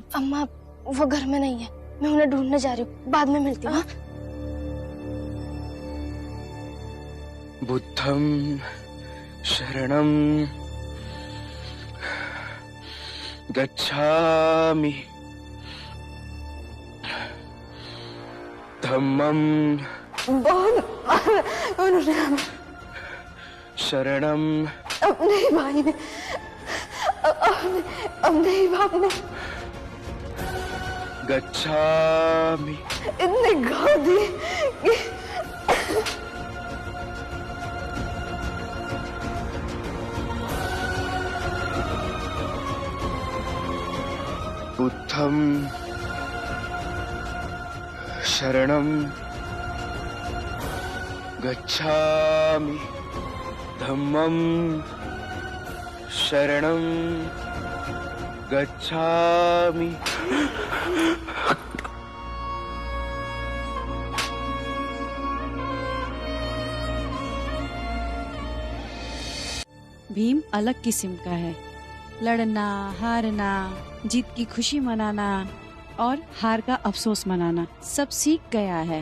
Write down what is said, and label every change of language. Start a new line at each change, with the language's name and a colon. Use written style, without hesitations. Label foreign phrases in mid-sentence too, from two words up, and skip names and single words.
Hindi: अम्मा, वो घर में नहीं है, मैं उन्हें ढूंढने जा रही हूँ, बाद में मिलती हूँ।
Pali: बुद्धं शरणं गच्छामि, धम्मं शरणं।
Hindi: अब नहीं भाई ने, अब नहीं बाप ने।
Pali: गच्छामि।
Hindi: इतने घाव दिए कि
Pali: बुद्धं शरणं गच्छामि, धम्मं शरणं गच्छामि।
Hindi: भीम अलग किस्म का है। लड़ना, हारना, जीत की खुशी मनाना और हार का अफसोस मनाना सब सीख गया है।